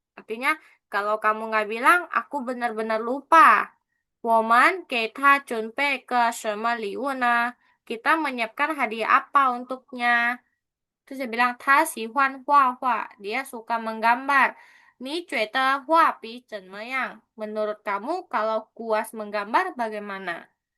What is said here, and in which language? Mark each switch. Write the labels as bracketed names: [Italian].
[Indonesian] Artinya, kalau kamu nggak bilang, aku benar-benar lupa. [Chinese] 我们给他准备个什么礼物呢? [Indonesian] Kita menyiapkan hadiah apa untuknya? Terus dia bilang, [Chinese] 他喜欢画画, [Indonesian] dia suka menggambar. [Chinese] 你觉得画笔怎么样? [Indonesian] Menurut kamu kalau kuas menggambar bagaimana?